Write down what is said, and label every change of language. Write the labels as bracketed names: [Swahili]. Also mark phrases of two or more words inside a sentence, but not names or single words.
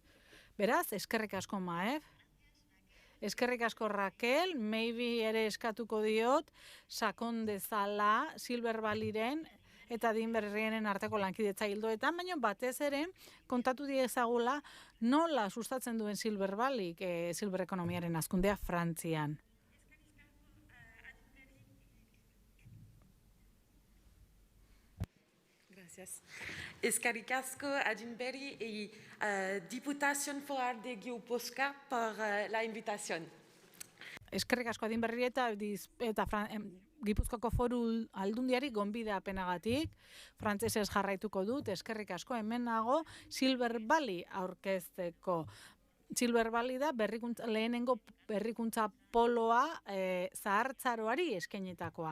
[Basque] Beraz, eskerrik asko Maef, eskerrik asko Raquel, maybe ere eskatuko diot, sakon dezala Silver Valleyren eta Adinberriren arteko lankidetza ildoetan, baina batez ere kontatu diezagula nola sustatzen duen Silver Valley, Silver ekonomiaren hazkundea Frantzian. [Spanish] Gracias. [Basque] Eskerrik asko [Spanish] Adinberri y Diputación Foral de Guipúzcoa por la invitación. [Basque] Eskerrik asko Adinberri eta Gipuzkoako Foru Aldundiari gonbidapenagatik, frantsesez jarraituko dut, eskerrik asko, hemen nago Silver Valley aurkezteko. Silver Valley da lehenengo berrikuntza poloa zahartzaroari eskainitakoa.